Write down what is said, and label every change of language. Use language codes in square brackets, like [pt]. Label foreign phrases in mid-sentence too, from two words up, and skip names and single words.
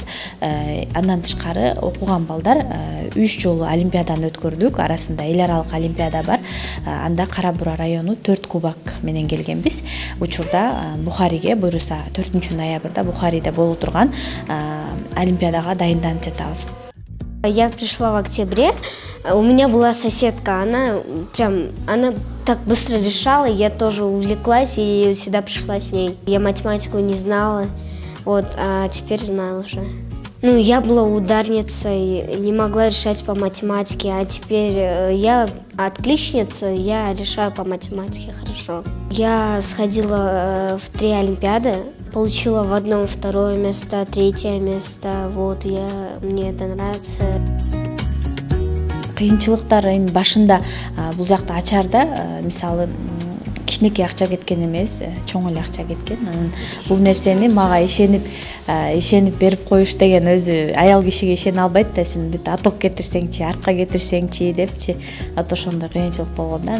[ky] Андан тышкары окуган балдар 3 жолу олимпиаданы өткөрдүк. Арасында эл аралык олимпиада бар. Анда Кара Бура району 4 кубок менен келгенбиз. Учурда Бухариге буюрса 4-ноябрда Бухариде боло турган олимпиадага дайынданып жатабыз. [ru] Я пришла в октябре. У меня была соседка, она так быстро решала, я тоже увлеклась и сюда пришла с ней. Я математику не знала, а теперь знаю уже. Я была ударницей, не могла решать по математике, а теперь я отличница, я решаю по математике хорошо. Я сходила в 3 олимпиады, получила в одном 2-е место, 3-е место, мне это нравится. [ky] Кыйынчылыктар эми башында бул жакта ачарда мисалы кичинекей акча кеткен эмес, чоң эле акча кеткен. Анан бул нерсени мага ишенип берип коюш деген өзү аял кишиге ишене албайт да, сен бүт аток кетирсеңчи, арка кетирсеңчи депчи, ошондой кыйынчылык болгон да.